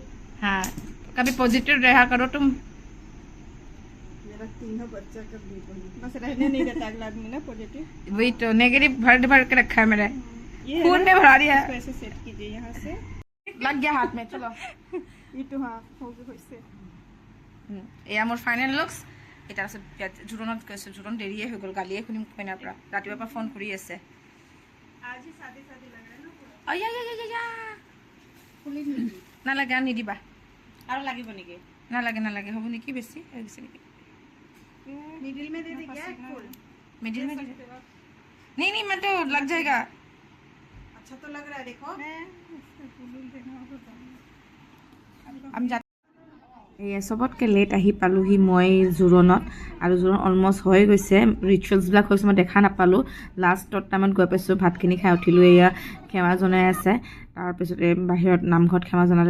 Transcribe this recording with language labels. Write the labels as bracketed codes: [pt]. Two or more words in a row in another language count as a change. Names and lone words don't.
[hi] हाँ, कभी पॉजिटिव रहा करो तुम। मेरा तीनों बच्चा का बी पॉजिटिव, बस रहने नहीं देता अगला आदमी ना पॉजिटिव। वही तो नेगेटिव भर भर के रखा है मेरा, ये खून में भरा दिया है। इसको ऐसे सेट कीजिए यहाँ से। लग गया हाथ में, चलो। ये तो हाँ हो गया वैसे। [as] এয়া মোৰ [en] final looks. [as] এতিয়া আছে জোৰণত গৈছোঁ, জোৰণ দেৰিয়ে হৈ গ'ল, গালিয়ে শুনিম কইনাৰ পৰা, ৰাতিপুৱাৰ পৰা ফোন কৰি আছে। [hi] आज ही शादी शादी लग रहा है ना पूरा। फुली नहीं [as] নালাগে আৰু নিদিবা, और লাগিব নেকি? নালাগে নালাগে, হ'ব নেকি, বেছি হৈ গৈছে নেকি? [hi] मिडिल में दे दे क्या फुल? मिडिल में नहीं नहीं, मैं तो लग जाएगा। अच्छा तो लग रहा है, देखो। [as] এয়া চবতকৈ লেট আহি পালোহি মই জোৰণত, আৰু জোৰণ অলমষ্ট হৈ গৈছে, ৰিচুৱেলছবিলাক হৈছে মই দেখা নাপালোঁ। লাষ্টত টাইমত গৈ পাইছোঁ, ভাতখিনি খাই উঠিলোঁ। এয়া সেৱা জনাই আছে, তাৰপিছতে বাহিৰত নামঘৰত সেৱা জনালে।